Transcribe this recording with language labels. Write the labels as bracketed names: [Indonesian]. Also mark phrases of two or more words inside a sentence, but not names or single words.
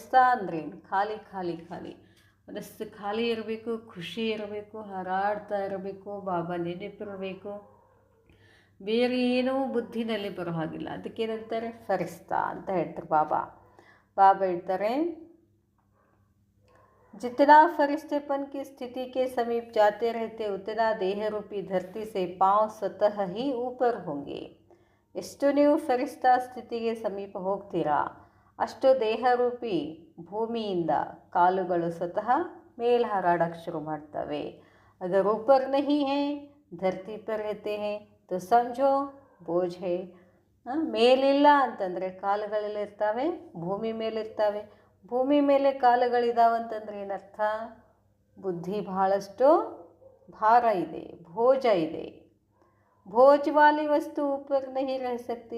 [Kannada] ಫರಿಸ್ತಾ ಅಂದ್ರೇನು? ಖಾಲಿ. ಮನಸ್ಸು ಖಾಲಿ ಇರಬೇಕು, ಖುಷಿ ಇರಬೇಕು, ಹಾರಾಡ್ತಾ ಇರಬೇಕು, ಬಾಬಾ ನೆನಪಿರಬೇಕು, ಬೇರೆ ಏನೂ ಬುದ್ಧಿನಲ್ಲಿ ಬರೋ ಹಾಗಿಲ್ಲ. ಅದಕ್ಕೇನಂತಾರೆ ಫರಿಸ್ತಾ ಅಂತ ಹೇಳ್ತಾರೆ ಬಾಬಾ. ಬಾಬಾ ಹೇಳ್ತಾರೆ, [Hindi] जितना फरिश्तेपन की स्थिति के समीप जाते रहते उतना देह रूपी धरती से पांव स्वतः ही ऊपर होंगे. [Kannada] ಎಷ್ಟು ನೀವು ಫರಿಸ್ತಾ ಸ್ಥಿತಿಗೆ ಸಮೀಪ ಹೋಗ್ತೀರಾ ಅಷ್ಟು ದೇಹರೂಪಿ ಭೂಮಿಯಿಂದ ಕಾಲುಗಳು ಸ್ವತಃ ಮೇಲ್ ಹಾರಾಡಕ್ಕೆ ಶುರು ಮಾಡ್ತವೆ. [Hindi] ಅಗರ್ ऊपर नहीं है धरती पर रहते हैं तो समझो बोझ है. [Kannada] ಮೇಲಿಲ್ಲ ಅಂತಂದರೆ ಕಾಲುಗಳೆಲ್ಲ ಇರ್ತವೆ, ಭೂಮಿ ಮೇಲಿರ್ತವೆ. ಭೂಮಿ ಮೇಲೆ ಕಾಲುಗಳಿದಾವಂತಂದ್ರೆ ಏನರ್ಥ? ಬುದ್ಧಿ ಬಹಳಷ್ಟು ಭಾರ ಇದೆ, ಭೋಜ ಇದೆ. [Hindi] बोझवाली वस्तु ऊपर नहीं रह सकती.